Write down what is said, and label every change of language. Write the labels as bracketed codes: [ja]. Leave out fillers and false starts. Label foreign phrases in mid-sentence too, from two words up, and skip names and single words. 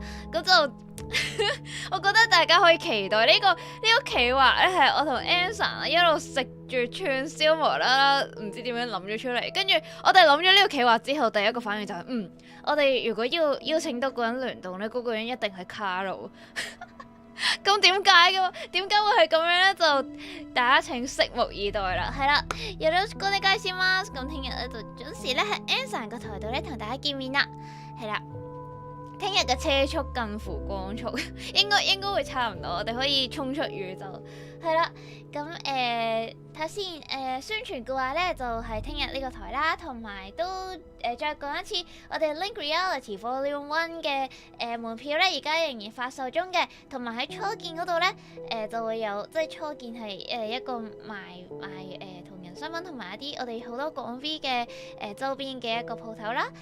[yue] 咁就我覺得大家可以期待呢個企劃咧，係我同 Anson 一路食住串燒無啦啦，唔知點樣諗咗出嚟。跟住我哋諗咗呢個企劃之後，第一個反應就係我哋如果要邀請多個人聯動咧，嗰個人一定係卡路。咁點解嘅？點解會係咁樣咧？就大家請拭目以待啦。係啦， [ja] よろしくお願いします。 [yue] 咁聽日咧就準時咧喺 Anson 個台度咧同大家見面啦。係啦。聽日嘅車速近乎光速，應該會差唔多，我哋可以衝出宇宙。係啦，咁睇先宣傳嘅話咧，就係聽日呢個台啦，同埋都再講一次，我哋 Link Reality Volume 1 嘅門票咧，而家仍然發售中嘅，同埋喺初見嗰度咧就會有，即係初見係一個賣同人商品同埋一啲我哋好多港 V 嘅周邊嘅一個鋪頭啦。